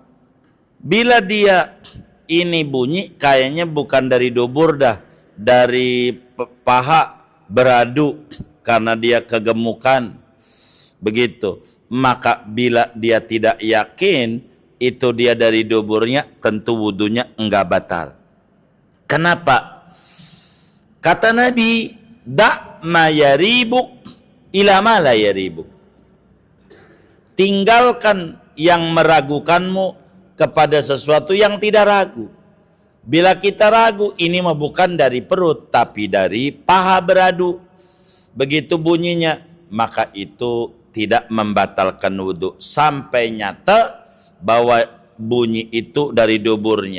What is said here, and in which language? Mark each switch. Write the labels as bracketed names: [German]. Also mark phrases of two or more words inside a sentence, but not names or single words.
[Indonesian] Bila dia ini bunyi kayaknya bukan dari dubur dah, dari paha beradu karena dia kegemukan. Begitu. Maka bila dia tidak yakin itu dia dari duburnya, tentu wudunya enggak batal. Kenapa? Kata Nabi, [Arabic] دع ما يريبك إلى ما لا يريبك. [Indonesian] Tinggalkan yang meragukanmu kepada sesuatu yang tidak ragu. Bila kita ragu, ini mah bukan dari perut, tapi dari paha beradu. Begitu bunyinya, maka itu tidak membatalkan wudhu sampai nyata bahwa bunyi itu dari duburnya.